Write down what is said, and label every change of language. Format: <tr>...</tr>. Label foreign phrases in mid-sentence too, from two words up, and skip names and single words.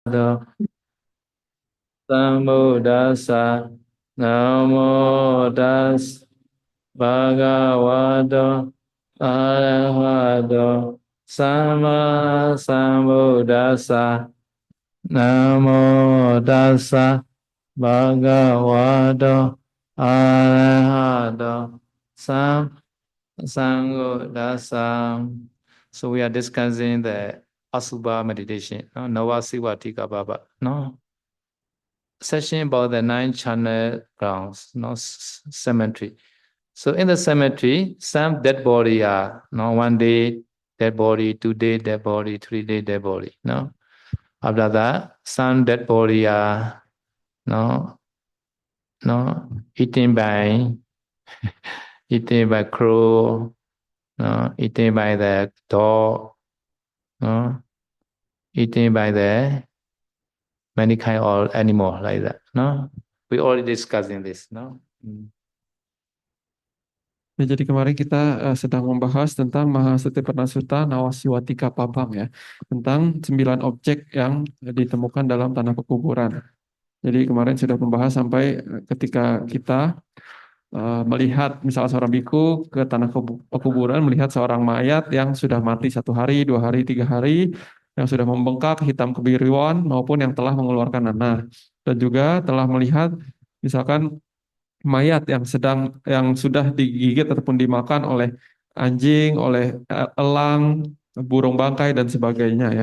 <pi>Do Sambuddhassa Namo Das Bhagavato Arahato Sama Sambuddhassa Namo Tassa Bhagavato Arahato Sambuddhassa.</pi> <en>So we are discussing the Asubha meditation, no? Navasivatika Baba, no? Session about the 9 channel grounds, no? Cemetery. So in the cemetery, some dead body are, no? 1 day dead body, 2 day dead body, 3 day dead body, no? After that, some dead body are, no, eaten by crow, no, eaten by the dog, no, eaten by the many kind of animal like that. No, we already discussing this. No.</en> <id>Ya, jadi kemarin kita sedang membahas tentang Mahasatipatthana Sutta Nawasiwatika Pabang ya, tentang 9 objek yang ditemukan dalam tanah pekuburan. Jadi kemarin sudah membahas sampai ketika kita melihat misalnya seorang biku ke tanah pekuburan, melihat seorang mayat yang sudah mati 1 hari, 2 hari, 3 hari, yang sudah membengkak, hitam kebiruan maupun yang telah mengeluarkan nanah, dan juga telah melihat misalkan mayat yang sudah digigit ataupun dimakan oleh anjing, oleh elang, burung bangkai dan sebagainya ya.</id>